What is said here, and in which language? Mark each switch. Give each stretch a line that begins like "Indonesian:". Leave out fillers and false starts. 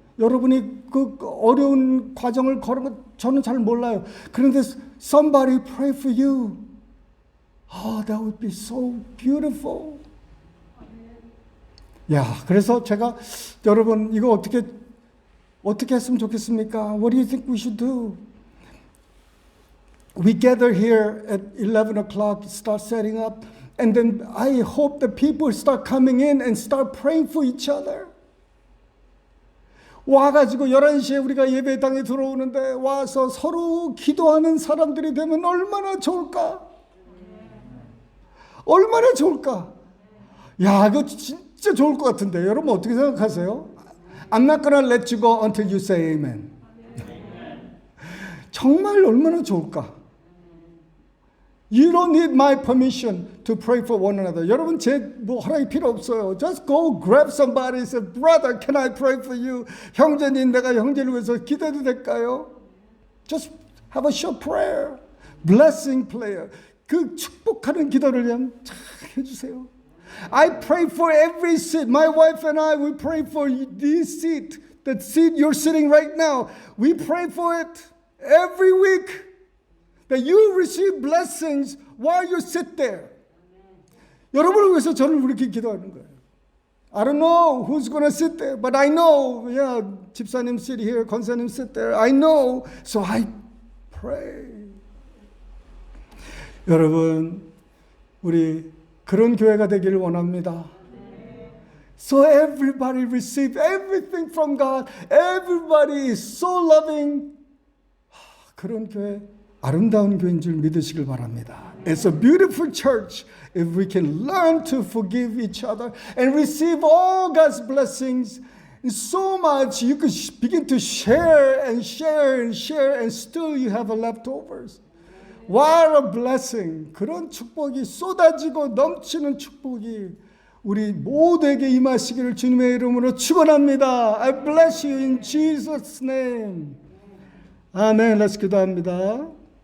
Korean: 여러분이 그 어려운 과정을 걸은 거 저는 잘 몰라요.
English: 그런데 somebody pray for you. That would be so beautiful.
Korean: 야, 그래서 제가 여러분 이거 어떻게 했으면 좋겠습니까?
English: What do you think we should do? We gather here at 11 o'clock, start setting up, and then I hope the people start coming in and start praying for each other.
Korean: 와가지고 11시에 우리가 예배당에 들어오는데 와서 서로 기도하는 사람들이 되면 얼마나 좋을까? 얼마나 좋을까? 야, 이거 진짜 좋을 것 같은데 여러분 어떻게 생각하세요?
English: I'm not gonna let you go until you say amen.
Korean: 정말 얼마나 좋을까?
English: You don't need my permission to pray for one another.
Korean: 여러분 제 허락이 필요 없어요.
English: Just go grab somebody and say, brother, can I pray for you?
Korean: 형제님, 내가 형제를 위해서 기도해도 될까요?
English: Just have a short prayer, blessing prayer.
Korean: 그 축복하는 기도를 그냥 잘 해주세요.
English: I pray for every seat. My wife and I, we pray for this seat, that seat you're sitting right now. We pray for it every week. that you receive blessings while you sit there.
Korean: 여러분을 위해서 저는 그렇게 기도하는 거예요.
English: I don't know who's going to sit there, but I know, yeah, 집사님 sit here, 권사님 sit there. I know, so I pray.
Korean: 여러분, 우리 그런 교회가 되기를 원합니다.
English: So everybody receive everything from God. Everybody is so loving.
Korean: 그런 교회, 아름다운 교회인 줄 믿으시길 바랍니다.
English: It's a beautiful church if we can learn to forgive each other and receive all God's blessings. So much you could begin to share and share and share and still you have leftovers. What a blessing.
Korean: 그런 축복이 쏟아지고 넘치는 축복이 우리 모두에게 임하시기를 주님의 이름으로 축원합니다.
English: I bless you in Jesus' name. 아멘. Let's 기도합니다.